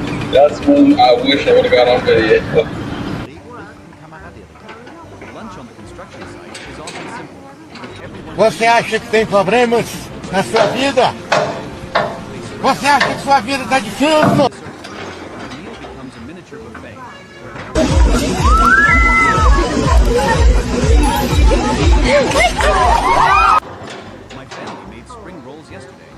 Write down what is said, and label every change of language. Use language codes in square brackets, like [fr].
[en] That's when I wish I would have got on video. Lunch on the construction site is often simple. With everyone [pt] Você acha que tem problemas na sua vida? Você acha que sua vida está difícil? [en] the meal becomes a miniature buffet. My family made spring rolls yesterday.